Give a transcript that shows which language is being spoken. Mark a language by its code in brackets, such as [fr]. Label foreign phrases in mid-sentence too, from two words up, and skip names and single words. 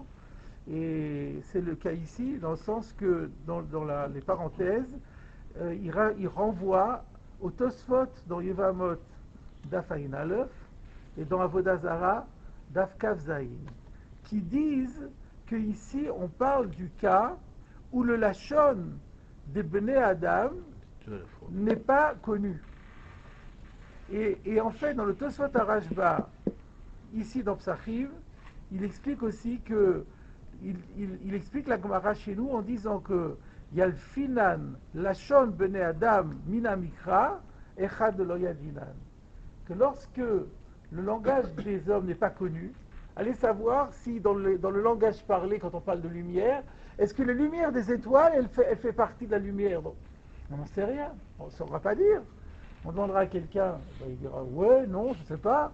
[fr] Et c'est le cas ici, dans le sens que dans les parenthèses, il renvoie au Tosfot dans Yevamot [he] דף עין אלף [fr] et dans Avodah Zara [he] דף כף זין, [fr] qui disent qu'ici on parle du cas où le Lashon des [he] בני אדם [fr] n'est pas connu. Et en fait, dans le Tosfot Arashba, ici dans Psachim, il explique aussi que il explique la Gemara chez nous en disant que [he] ילפינן לשון בני אדם מינה מקרא אחד לא ידעינן, [fr] que lorsque le langage des hommes n'est pas connu, allez savoir si dans le langage parlé, quand on parle de lumière, est-ce que la lumière des étoiles, elle fait partie de la lumière? Bon, on n'en sait rien, on ne saura pas dire. On demandera à quelqu'un, il dira ouais, non, je ne sais pas.